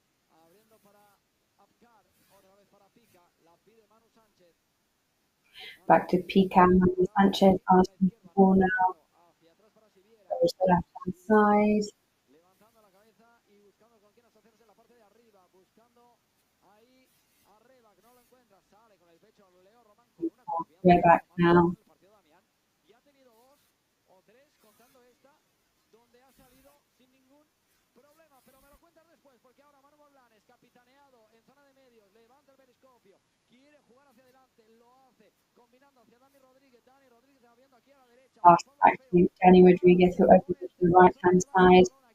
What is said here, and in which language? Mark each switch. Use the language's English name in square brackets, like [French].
[Spanish] Abriendo para Abkar, otra vez para Pica, la pide Manu Sánchez. [English] Back to Pica, Manu Sanchez asking for the ball now. Goes to the left-hand side. [Spanish] Levantando la cabeza y buscando con quién asociarse en la parte de arriba, buscando ahí a Reba, que no lo encuentra, sale con el pecho Leo Román con una confianza. [English] Way back now. [Spanish] El partido Damián ya ha tenido 2 o 3 contando esta, donde ha salido sin ningún problema, pero me lo cuentas después, porque ahora Manu Blanes, capitaneado en zona de medios, levanta el periscopio, quiere jugar hacia adelante, lo hace, combinando hacia Dani Rodríguez abriendo aquí a la derecha. [English] Pass back to Dani Rodriguez, who opens it to the right-hand side.